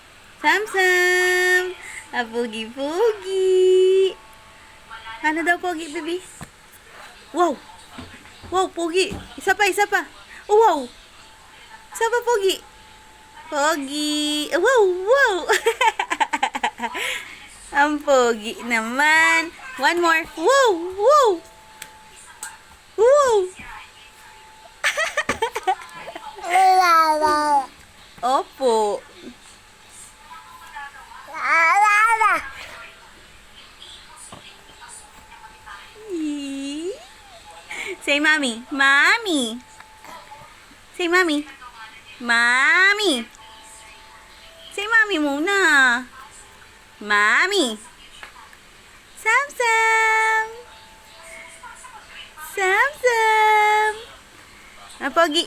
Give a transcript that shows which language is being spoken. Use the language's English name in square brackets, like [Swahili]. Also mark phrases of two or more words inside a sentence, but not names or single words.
[Filipino] Sam-sam. Ah, pogi-pogi. Ano daw, Pogi, baby? Wow! Wow, Pogi! Isa pa, isa pa! Oh, wow! Isa pa, Pogi! Pogi! Wow, wow! Ang Pogi naman! [English] One more! Wow! Wow! Wow! La la [Filipino] Opo! la la. Eee. [English] Say mommy. Mommy. Say mommy. Mommy. Say mommy muna. Mommy. Sam Sam. Sam Sam. [Filipino] Ang pogi.